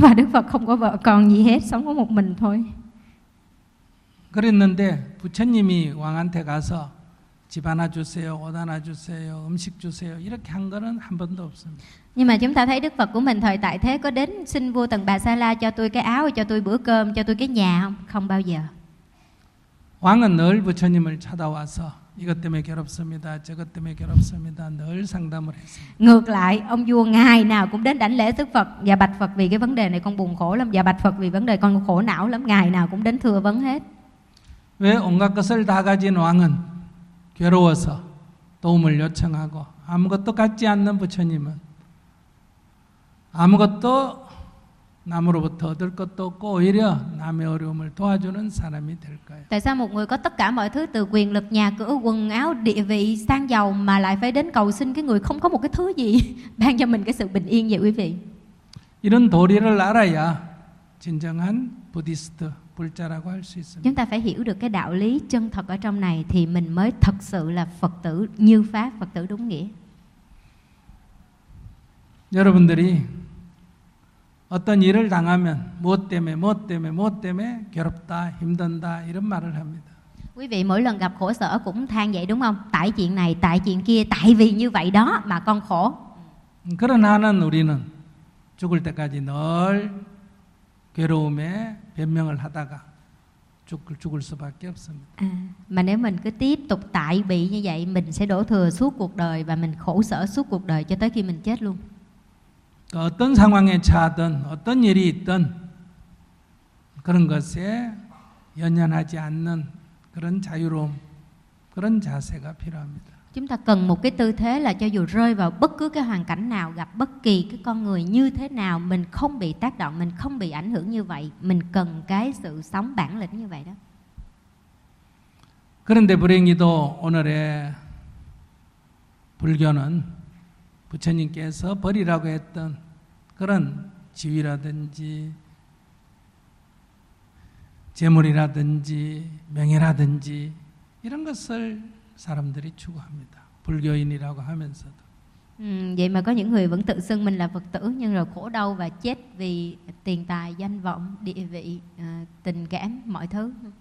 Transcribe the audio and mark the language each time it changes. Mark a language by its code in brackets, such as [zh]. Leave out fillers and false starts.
[vi] Và Đức Phật không có vợ con gì hết, sống có một mình thôi. [ko] 그랬는데 부처님이 왕한테 가서 집 하나 주세요, 옷 하나 주세요, 음식 주세요 이렇게 한 거는 한 번도 없습니다. [vi] Nhưng mà chúng ta thấy Đức Phật của mình thời tại thế có đến xin vua Tần Bà Sa La cho tôi cái áo, cho tôi bữa cơm, cho tôi cái nhà không? Không bao giờ. [ko] 왕은 늘 부처님을 찾아와서 이것 때문에 괴롭습니다, 저것 때문에 괴롭습니다 늘 상담을 했습니다. [vi] Ngược lại, ông vua ngày nào cũng đến đảnh lễ Đức Phật và bạch Phật vì cái vấn đề này con buồn khổ lắm, và bạch Phật vì vấn đề con khổ não lắm, ngày nào cũng đến thưa vấn hết. [ko] 왜 온갖 것을 다 가진 왕은 괴로워서 도움을 요청하고 아무것도 갖지 않는 부처님은 아무것도 남으로부터 얻을 것도 없고 오히려 남의 어려움을 도와주는 사람이 될까요? [vi] Tại sao một người có tất cả mọi thứ từ quyền lực, nhà cửa, quần áo, địa vị, sang giàu mà lại phải đến cầu xin cái người không có một cái thứ gì ban cho mình cái sự bình yên vậy quý vị? [ko] 이런 도리를 알아야 진정한 부디스트 불자라고 할 수 있습니다. [vi] Chúng ta phải hiểu được cái đạo lý chân thật ở trong này thì mình mới thật sự là Phật tử như pháp, Phật tử đúng nghĩa. [ko] 여러분들이 어떤 일을 당하면 무엇 때문에 무엇 때문에 무엇 때문에 괴롭다 힘든다 이런 말을 합니다. [vi] Quý vị mỗi lần gặp khổ sở cũng than vậy đúng không? Tại chuyện này, tại chuyện kia, tại vì như vậy đó mà con khổ. [ko] 그러나는 우리는 죽을 때까지 늘 괴로움에 변명을 하다가 죽을 수밖에 없습니다. [vi] Mà nếu mình cứ tiếp tục tại bị như vậy, mình sẽ đổ thừa suốt cuộc đời và mình khổ sở suốt cuộc đời cho tới khi mình chết luôn. [ko] 어떤 상황에 처하든 어떤 일이 있든 그런 것에 연연하지 않는 그런 자유로움, 그런 자세가 필요합니다. [vi] Chúng ta cần một cái tư thế là cho dù rơi vào bất cứ cái hoàn cảnh nào, gặp bất kỳ cái con người như thế nào, mình không bị tác động, mình không bị ảnh hưởng như vậy. Mình cần cái sự sống bản lĩnh như vậy đó. [ko] 그런데 불행히도 오늘의 불교는 부처님께서 버리라고 했던 그런 지위라든지 재물이라든지 명예라든지 이런 것을 사람들이 추구합니다. 불교인이라고 하면서도. [vi] Vậy mà có những người vẫn tự xưng mình là Phật tử nhưng rồi khổ đau và chết vì tiền tài, danh vọng, địa vị, tình cảm, mọi thứ.